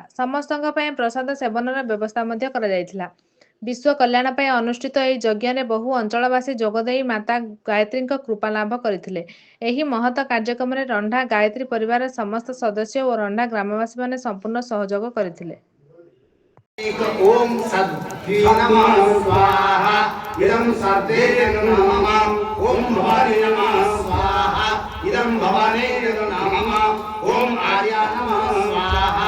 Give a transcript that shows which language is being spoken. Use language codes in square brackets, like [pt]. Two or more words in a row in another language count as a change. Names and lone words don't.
[or] ସମସ୍ତଙ୍କ ପାଇଁ ପ୍ରସାଦ ସେବନର ବ୍ୟବସ୍ଥା ମଧ୍ୟ କରାଯାଇଥିଲା। ବିଶ୍ୱ କଲ୍ୟାଣ ପାଇଁ ଅନୁଷ୍ଠିତ ଏହି ଯଜ୍ଞରେ ବହୁ ଅଞ୍ଚଳବାସୀ ଯୋଗଦେଇ ମାତା ଗାୟତ୍ରୀଙ୍କ କୃପା ଲାଭ କରିଥିଲେ। ଏହି ମହତ କାର୍ଯ୍ୟକ୍ରମରେ ରଣ୍ଢା ଗାୟତ୍ରୀ ପରିବାରର ସମସ୍ତ ସଦସ୍ୟ ଓ ରଣ୍ଢା ଗ୍ରାମବାସୀମାନେ ସମ୍ପୂର୍ଣ୍ଣ ସହଯୋଗ କରିଥିଲେ। [sa] ओम सद्भि नमः स्वाहा इदं सर्वे नमः ओम भवानी नमः स्वाहा इदं भवानी नमः ओम आर्या नमः स्वाहा